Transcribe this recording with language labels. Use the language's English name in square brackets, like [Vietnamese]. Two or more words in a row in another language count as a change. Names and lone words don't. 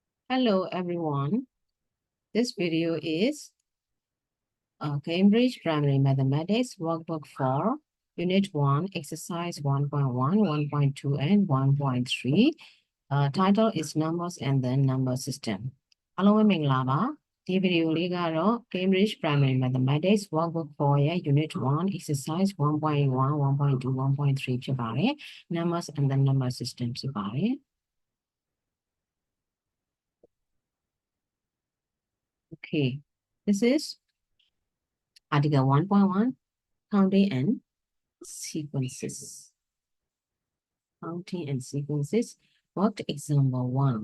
[English] Hello everyone. This video is Cambridge Primary Mathematics Workbook 4, Unit 1, Exercise 1.1, 1.2, and 1.3. Title is Numbers and then Number System. [Burmese] အားလုံးပဲမင်္ဂလာပါ။ဒီဗီဒီယိုလေးကတော့ Cambridge Primary Mathematics Workbook 4 ရဲ့ [English] Unit 1, Exercise 1.1, 1.2, 1.3 [Burmese] ဖြစ်ပါတယ်။ [English] Numbers and then Number System [Burmese] ဖြစ်ပါတယ်။ [English] Okay, this is Article 1.1, Counting and Sequences. Counting and sequences. Worked example 1.